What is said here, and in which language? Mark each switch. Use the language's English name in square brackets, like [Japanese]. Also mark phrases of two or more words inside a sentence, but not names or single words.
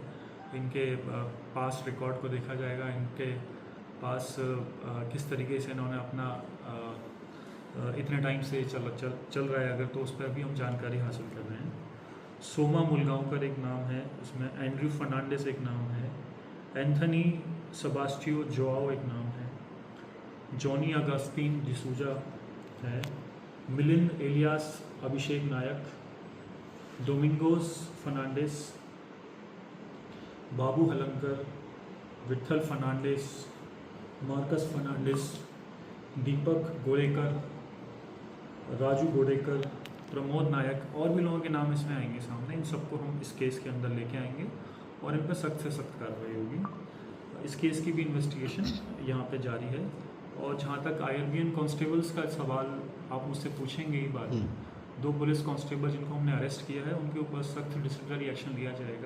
[Hindi] इनके पास रिकॉर्ड को देखा जाएगा, इनके पास किस तरीके से इन्होंने अपना इतने टाइम से चल रहा है अगर, तो उस पर भी हम जानकारी हासिल कर रहे हैं। सोमा मुलगांवकर एक नाम है, उसमें एंड्रयू फर्नांडिस एक नाम है, एंथनी सेबास्टियो जोआओ एक नाम है, जॉनी अगस्तीन डिसूजा है, मिलिंद एलियास अभिषेक नायक, डोमिंगोस फर्नांडिस, बाबू हलंकर, विठल फर्नांडिस, मार्कस फर्नांडिस, दीपक गोड़ेकर, राजू गोड़ेकर, प्रमोद नायक और भी लोगों के नाम इसमें आएंगे सामने। इन सबको हम इस केस के अंदर लेके आएंगे और इन पर सख्त से सख्त कार्रवाई होगी। इस केस की भी इन्वेस्टिगेशन यहाँ पे जारी है। और जहाँ तक IRBN कांस्टेबल्स का सवाल आप मुझसे पूछेंगे ही बाद में, 2 [English] police constable [Hindi] जिनको हमने अरेस्ट किया है उनके ऊपर सख्त [English] disciplinary action [Hindi] लिया जाएगा।